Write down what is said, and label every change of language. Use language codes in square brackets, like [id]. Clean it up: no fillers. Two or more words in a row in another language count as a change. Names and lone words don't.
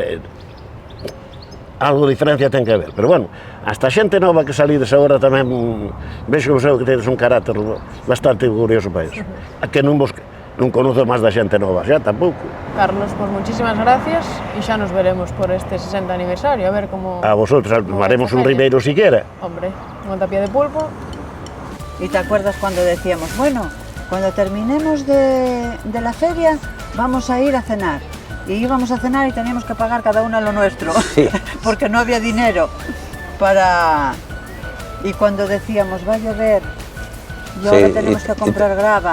[gl] algo de diferencia ten que haber, pero bueno, hasta a xente nova que salides agora tamén vexo que tedes un carácter bastante curioso para iso. A que non conozo máis da xente nova, xa tampouco. Carlos, [es] pues muchísimas gracias [gl] e xa nos veremos por este 60 aniversario, a ver como... [es] A vosotros, haremos un ribeiro siquiera. [gl] Hombre, unha tapia de pulpo. [es] ¿Y te acuerdas cuando decíamos, bueno, cuando terminemos de la feria vamos a ir a cenar? Y íbamos a cenar y teníamos que pagar cada uno lo nuestro, sí. Porque no había dinero para... Y cuando decíamos, va a llover, y ahora tenemos que comprar grava,